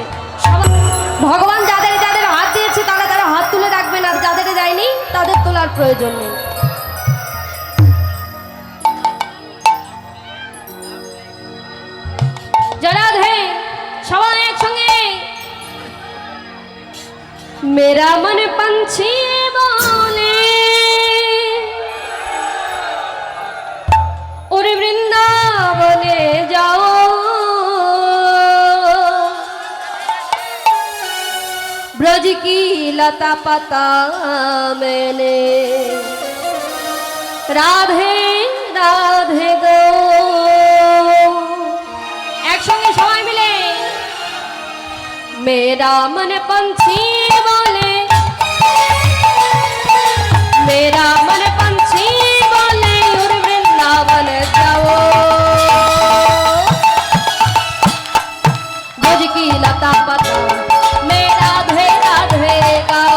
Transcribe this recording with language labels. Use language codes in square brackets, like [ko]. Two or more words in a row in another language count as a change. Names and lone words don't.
[bn] ভগবান যাদের যাদের হাত দিয়েছে তারা তারা হাত তুলে রাখবেন, আর যাদের দেয়নি তাদের তোলার প্রয়োজন নেই। রাধে সবাই একসঙ্গে। [hi] मेरा मन पंछी बोले [bn] ওরে বৃন্দাবনে যাও, [hi] ब्रज की लता पता मैंने राधे राधे गो। [bn] একসঙ্গে সবাই মিলে। [hi] मेरा मन पंछी बोले, मेरा मन पंछी बोले और वृंदावन जाओ, ब्रज की लता पता मैं राधे राधे गाओ,